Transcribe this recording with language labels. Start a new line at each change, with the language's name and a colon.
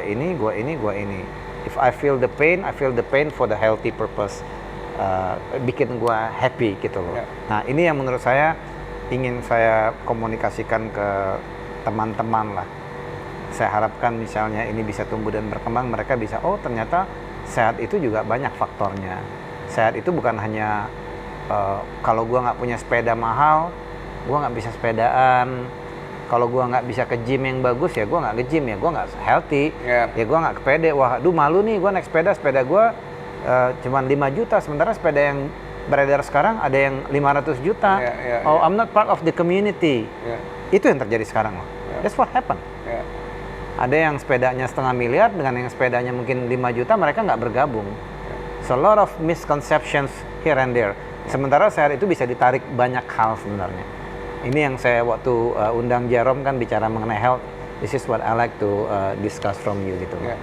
English: If I feel the pain, I feel the pain for the healthy purpose.
Indonesian: Bikin gua happy gitu loh. Nah, ini yang menurut saya ingin saya komunikasikan ke teman-teman lah. Saya harapkan misalnya ini bisa tumbuh dan berkembang, mereka bisa, oh ternyata sehat itu juga banyak faktornya. Sehat itu bukan hanya kalau gua nggak punya sepeda mahal, gua nggak bisa sepedaan. Kalau gua nggak bisa ke gym yang bagus ya gua nggak ke gym, ya gua nggak healthy. Ya gua nggak ke pede. Wah, aduh malu nih gua naik sepeda gua cuman 5 juta, sementara sepeda yang beredar sekarang ada yang 500 juta.
English: I'm not part of the community.
Indonesian: Itu yang terjadi sekarang loh.
English: That's what happened.
Indonesian: Ada yang sepedanya 1,5 miliar dengan yang sepedanya mungkin 5 juta, mereka nggak bergabung.
English: So a lot of misconceptions here and there.
Indonesian: Sementara sehat itu bisa ditarik banyak hal sebenarnya. Ini yang saya waktu undang Jerome kan bicara mengenai health.
English: This is what I like to discuss from you gitu.